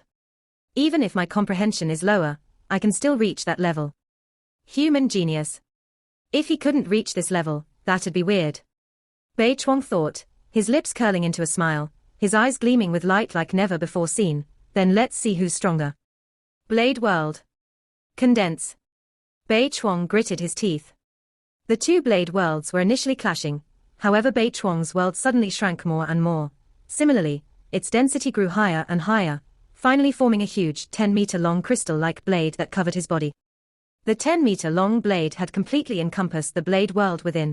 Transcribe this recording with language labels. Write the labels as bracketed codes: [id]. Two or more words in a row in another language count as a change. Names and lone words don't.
[en] Even if my comprehension is lower, I can still reach that level. Human genius. If he couldn't reach this level, that'd be weird. Bei Chuang thought, his lips curling into a smile, his eyes gleaming with light like never before seen. Then let's see who's stronger. Blade world. Condense. Bei Chuang gritted his teeth. The two blade worlds were initially clashing, however Bei Chuang's world suddenly shrank more and more. Similarly, its density grew higher and higher, finally forming a huge 10-meter-long crystal-like blade that covered his body. The 10-meter-long blade had completely encompassed the blade world within.